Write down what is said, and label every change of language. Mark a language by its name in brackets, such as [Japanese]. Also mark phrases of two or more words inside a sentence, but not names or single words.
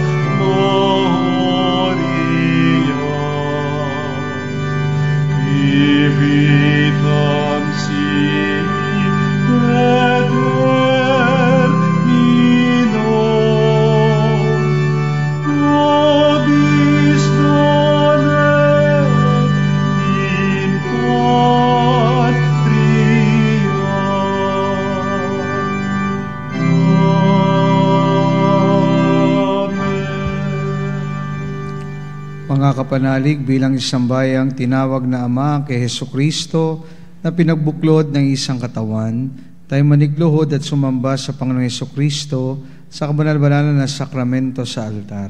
[Latin] gloria, vivitam sic et termino, nobis donet in patria. [Filipino] Mga kapanalig, bilang isang bayang tinawag na Ama kay Hesukristo na pinagbuklod ng isang katawan, tayo manigluhod at sumamba sa Panginoong Hesukristo sa kabanal-banalan na sakramento sa altar.